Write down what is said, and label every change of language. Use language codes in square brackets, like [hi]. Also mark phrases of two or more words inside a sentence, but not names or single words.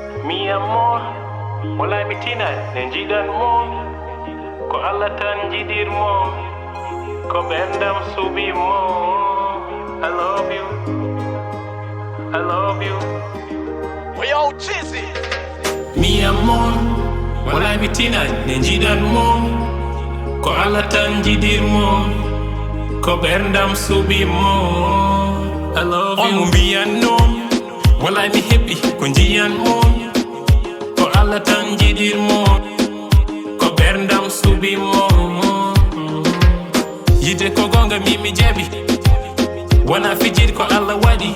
[es] Mi amor, [ff] wala mi tina ne jiɗan mo ko Allah tan jiɗir mo ko ɓendam suɓi mo. [en] I love you, I love you. Yo, Chizzy. [es] Mi amor, [ff] wala mi tina ne jiɗan mo ko Allah tan jiɗir mo ko ɓendam suɓi mo. [en] I love you. [ff] On mo mbiyannom wala mi heɓi ko jiyan mo ko Allah tan jiɗir mo ko ɓerdam suɓi mo. Yide ko gonga mi jaɓi wona fijir ko Allah waɗi.